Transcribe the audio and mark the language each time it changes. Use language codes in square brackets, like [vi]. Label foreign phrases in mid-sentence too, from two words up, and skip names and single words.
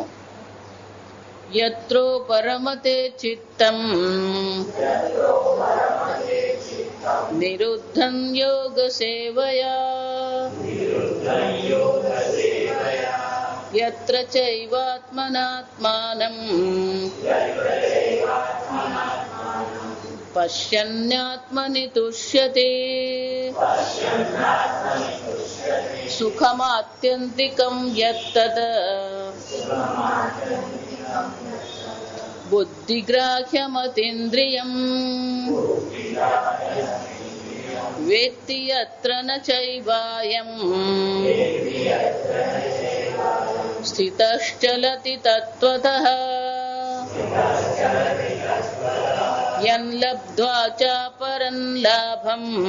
[sa] यत्रो परमते चित्तम् निरुद्धं योगसेवया यत्र चैवात्मनात्मानं पश्यन्नात्मनि तुष्यति सुखमात्यन्तिकं यत्तद् બુદ્ધિગ્રાહ્યમતીન્દ્રિયમ વેત્તિ યત્ર ન ચૈવાયમ સ્થિતશ્ચલતિ તત્વતઃ યન લબ્ધ્વા ચ પરં લાભં